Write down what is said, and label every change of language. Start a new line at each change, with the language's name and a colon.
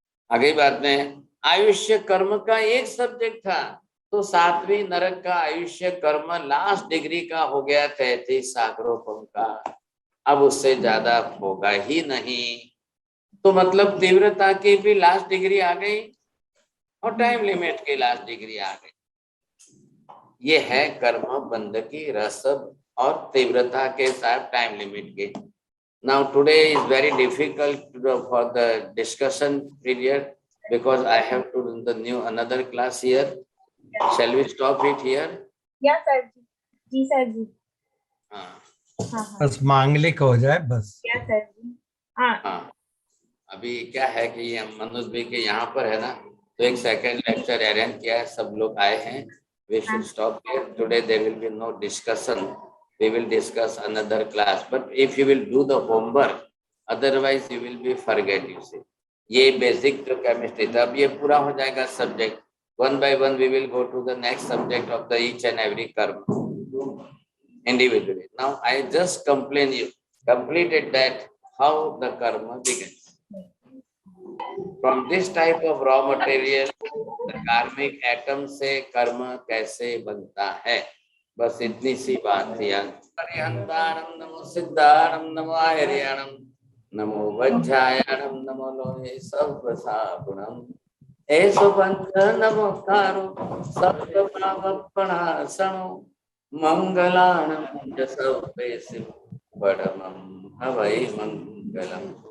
Hindi: आगे बात में आयुष्य कर्म का एक सब्जेक्ट था, तो 7वीं नरक का आयुष्य कर्म लास्ट डिग्री का हो गया 33 सागरोपम का, अब उससे ज्यादा होगा ही नहीं। तो मतलब तीव्रता की भी लास्ट डिग्री आ गई और टाइम लिमिट की लास्ट डिग्री आ गई। ये है कर्म बंध की रस और तीव्रता के साथ टाइम लिमिट के।
English: Now today is very difficult for the discussion period because I have to do the another class here. Shall we stop it here? Yeah, sir.
Hindi: Ji sir जी। हाँ, बस मांगलिक हो जाए बस। क्या सर जी? हाँ हाँ, अभी क्या है कि ये मनोज भाई के यहाँ पर है ना, तो एक सेकंड लेक्चर अरेंज किया है, सब लोग आए हैं।
English: We should stop here. Today there will be no discussion. We will discuss another class. But if you will do the homework, otherwise you will be forget. You see,
Hindi: ये basic जो chemistry था, अब ये पूरा हो जाएगा subject.
English: One by one we will go to the next subject of the each and every karma individually. Now I just completed that how the karma begins. From this type of raw material, the karmic atom
Hindi: से कर्म कैसे बनता है, बस इतनी सी बात थी।
Prakrit languages: हरिहंताणं नमो सिद्धाणं नमो आहिर्याणं नमो वज्रायाणं नमो लोहे सर्वसागुणं एषो पंच नमोकारो सर्वपापप्रणाशनो मंगलाणं च सर्वेषु परमं हवै मंगलम्।